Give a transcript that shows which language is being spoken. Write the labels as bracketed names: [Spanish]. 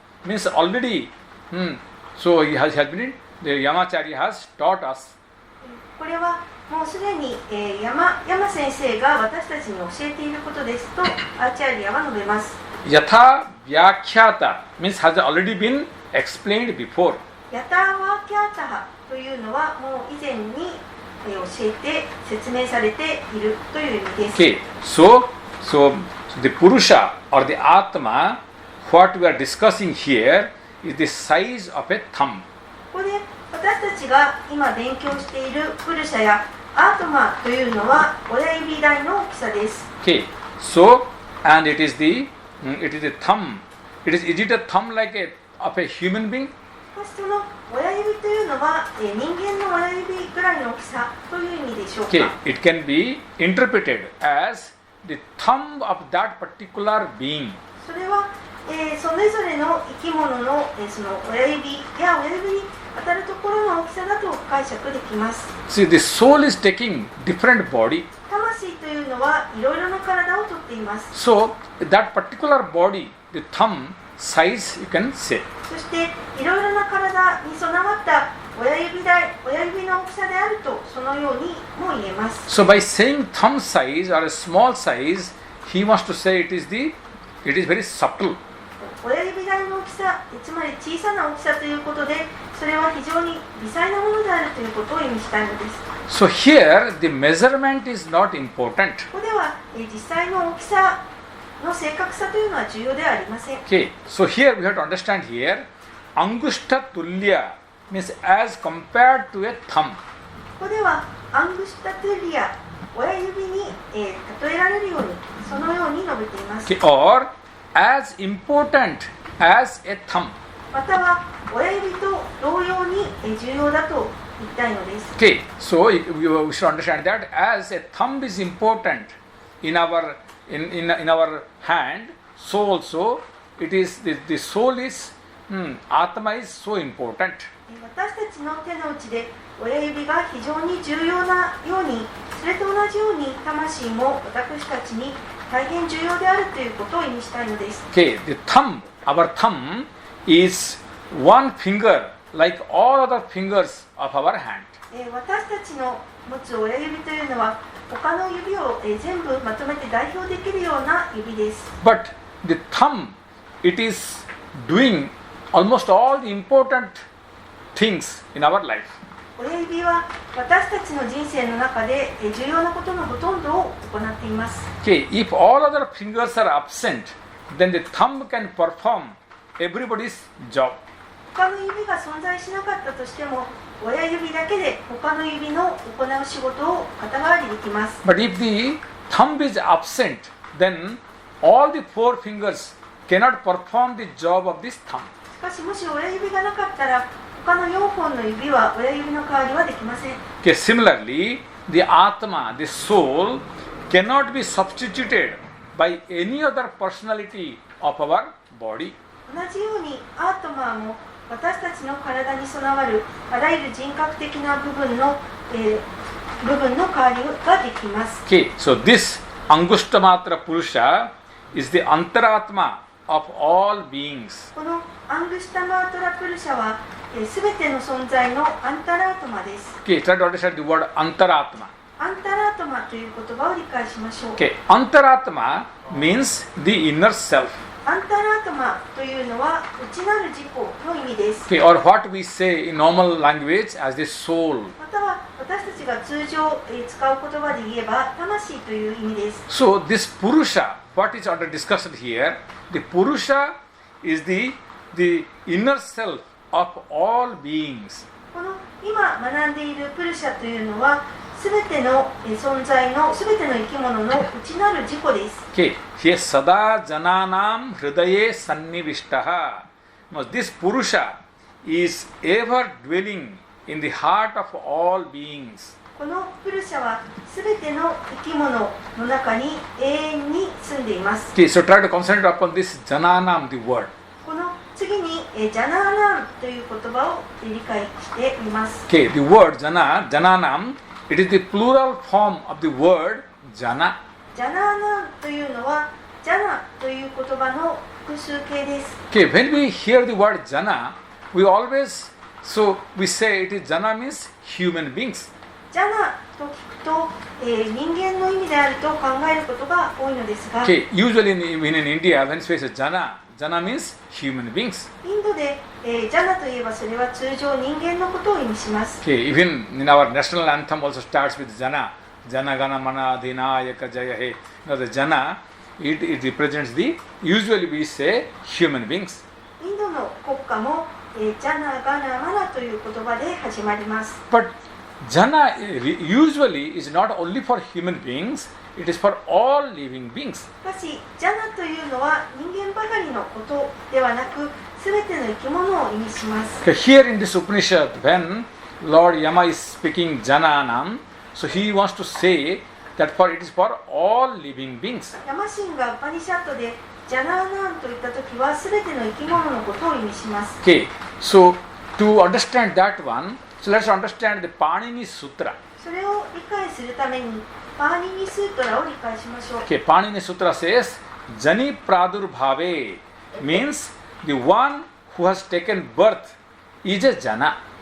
[English] Means already, so he has been, the Yamacharya has taught us. [Japanese] これはもうすでに、山先生が私たちに教えていることですとアーチャリアは述べます。 [English] Yatha Vyakhyata means has already been explained before. [Japanese] ヤタワーキャータハというのはもう以前に、教えて説明されているという意味です。 [English] Okay, so the Purusha or the Atma, what we are discussing here is the size of a thumb. [Japanese] ここで私たちが今勉強しているプルシャやアートマというのは親指大の大きさです。 [English] Okay, so and it is the thumb. Is it a thumb like of a human being? [Japanese] その親指というのは、人間の親指ぐらいの大きさという意味でしょうか。 [English] Okay, it can be interpreted as the thumb of that particular being. [Japanese] それは、それぞれの生き物の、その親指や親指に当たるところの大きさだと解釈できます。 [English] See, the soul is taking different body. [Japanese] 魂というのはいろいろな体をとっています。 [English] So that particular body, the thumb size, you can say. [Japanese] そしていろいろな体に備わった親指の大きさであるとそのようにも言えます。 [English] So by saying thumb size or a small size, he wants to say it is very subtle. [Japanese] 親指大の大きさ、つまり小さな大きさということで、それは非常に微細なものであるということを意味したいのです。 [English] So here the measurement is not important. [Japanese] ここでは、実際の大きさの正確さというのは重要ではありません。 [English] Okay, so here we have to understand here, Angushta Tulya means as compared to a thumb. [Japanese] ここではアングシタトゥリア、親指に、例えられるように、そのように述べています。 [English] Okay, or as important as a thumb. [Japanese] または親指と同様に重要だと言いたいのです。 [English] Okay, so we should understand that as a thumb is important in our hand, so also it is the soul is Atma is so important. [Japanese] 私たちの手の内で親指が非常に重要なように、それと同じように魂も私たちに大変重要であるということを意味したいのです。 [English] Okay, the thumb, our thumb is one finger like all other fingers of our hand. [Japanese] 私たちの持つ親指というのは他の指を全部まとめて代表できるような指です。 [English] But the thumb, it is doing almost all the important things in our life. [Japanese] 親指は私たちの人生の中で重要なことのほとんどを行っています。 [English] Okay, if all other fingers are absent, then the thumb can perform everybody's job. [Japanese] 他の指が存在しなかったとしても、親指だけで他の指の行う仕事を肩代わりできます。 [English] But if the thumb is absent, then all the four fingers cannot perform the job of this thumb. [Japanese] しかし、もし親指がなかったら、他の4本の指は親指の代わりはできません。 [English] Okay, similarly, the Atma, the soul, cannot be substituted by any other personality of our body. [Japanese] 同じようにアートマーも私たちの体に備わるあらゆる人格的な部分の代わりができます。 [English] Okay, so this Angushtamatra Purusha is the Antaratma of all beings. [Japanese] このアングシタマートラプルシャはすべての存在のアンタラートマです。 [English] Okay, try to understand the word Antaratma. [Japanese] アンタラートマという言葉を理解しましょう。 [English] Okay, Antaratma means the inner self. [Japanese] アンタラートマというのは内なる自己の意味です。 [English] Okay, or what we say in normal language as the soul. [Japanese] または私たちが通常使う言葉で言えば魂という意味です。 [English] So this Purusha, what is under discussion here, the Purusha is the inner self of all beings. [Japanese] この今学んでいるプルシャというのはすべての存在のすべての生き物の内なる自己です。 [English] Okay, here [Sanskrit] sada jananam hridaye sannivishtaha. [English] Now this Purusha is ever dwelling in the heart of all beings. [Japanese] このプルシャはすべての生き物の中に永遠に住んでいます。 [English] Okay, so try to concentrate upon this jananam, the word. [Japanese] この次にジャナーナンという言葉を理解してみます。 [English] Okay, the word jananam, it is the plural form of the word jana. [Japanese] ジャナーナンというのはジャナという言葉の複数形です。 [English] Okay, when we hear the word jana, we always, so we say it is jana means human beings. [Japanese] ジャナと聞くと、人間の意味であると考えることが多いのですが、 [English] Okay, usually in India, when we say jana means human beings. [Japanese] インドで、ジャナといえばそれは通常人間のことを意味します。 [English] Okay, even in our national anthem also starts with jana. [Bangla] Jana gana mana adhinayaka jaya he. [English] Now the jana, it represents the, usually we say human beings. [Japanese] インドの国歌も、ジャナガナマナという言葉で始まります。 [English] But jana usually is not only for human beings, it is for all living beings. [Japanese] しかし、ジャナというのは人間ばかりのことではなく、すべての生き物を意味します。 [English] Okay, here in this Upanishad, when Lord Yama is speaking jananam, so he wants to say that it is for all living beings. [Japanese] ヤマシンがウパニシャットでジャナーナンといったときはすべての生き物のことを意味します。 [English] Okay, so to understand that one, so let's understand the Panini Sutra. [Japanese] それを理解するためにパーニニスートラを理解しましょう。 [English] Okay, Panini Sutra says [Sanskrit] Jani Pradurbhave [English] means the one who has taken birth is a Jana.